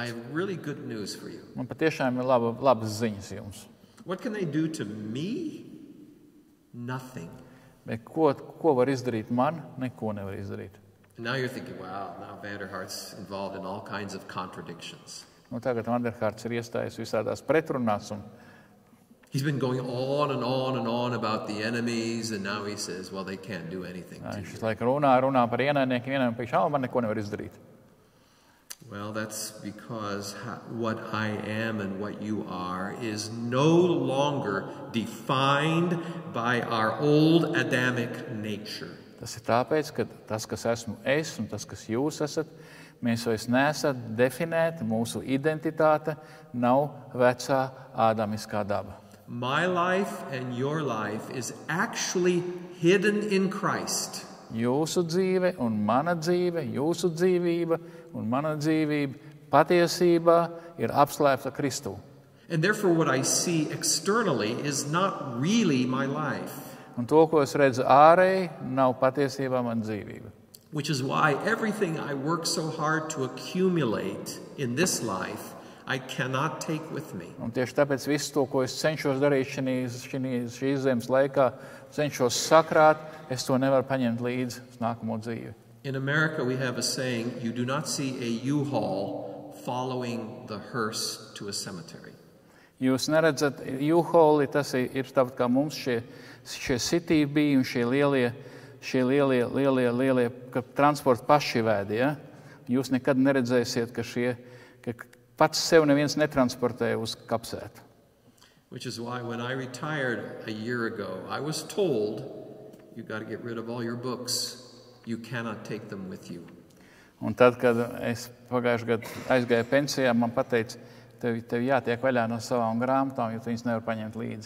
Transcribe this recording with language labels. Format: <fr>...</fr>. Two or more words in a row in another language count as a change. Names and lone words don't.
<en>I have really good news for you.</en> <lv>Man patiešām ir labas ziņas jums.</lv> <en>What can they do to me? Nothing.</en> <lv>Bet ko var izdarīt man? Neko nevar izdarīt.</lv> <en>And now you're thinking, wow, now Vanderhart's involved in all kinds of contradictions.</en> <lv>Tagad Vanderharts ir iestājies visādās pretrunās.</lv> <en>He's been going on and on and on about the enemies, and now he says, well, they can't do anything to</en> <lv>Viņš</lv> <en>you.</en> <lv>visu laiku runā par ienaidniekiem, pēkšņi, man neko nevar izdarīt.</lv> <en>Well, that's because what I am and what you are is no longer defined by our old Adamic nature.</en> <lv>Tas ir tāpēc, ka tas, kas esmu es un tas, kas jūs esat, mēs vairs neesat definēti, mūsu identitāte nav vecā ādamiskā daba.</lv> <en>My life and your life is actually hidden in Christ.</en> <lv>Jūsu dzīve un mana dzīve, jūsu dzīvība un mana dzīvība patiesībā ir apslēpta Kristū.</lv> <en>And therefore what I see externally is not really my life.</en> <lv>Un to, ko es redzu ārēji, nav patiesībā mana dzīvība.</lv> <en>Which is why everything I work so hard to accumulate in this life, I cannot take with me.</en> <lv>Un tieši tāpēc visu to, ko es cenšos darīt šīs zemes laikā, cenšos sakrāt, es to nevaru paņemt līdzi uz nākamo dzīvi.</lv> <en>In America we have a saying, you do not see a U-Haul following the hearse to a cemetery.</en> <lv>Jūs neredzat U-Hauli, tas ir tāpat kā mums šie city bija un šie lielie transporta pašivēdi. Ja? Jūs nekad neredzēsiet, ka pats sev neviens netransportē uz kapsētu.</lv> <en>Which is why when I retired a year ago, I was told, you got to get rid of all your books. You cannot take them with you.</en> <lv>Un tad, kad es pagājušajā gadā aizgāju pensijā, man pateica, tev jātiek vaļā no savām grāmatām, jo tu viņas nevar paņemt līdzi.</lv>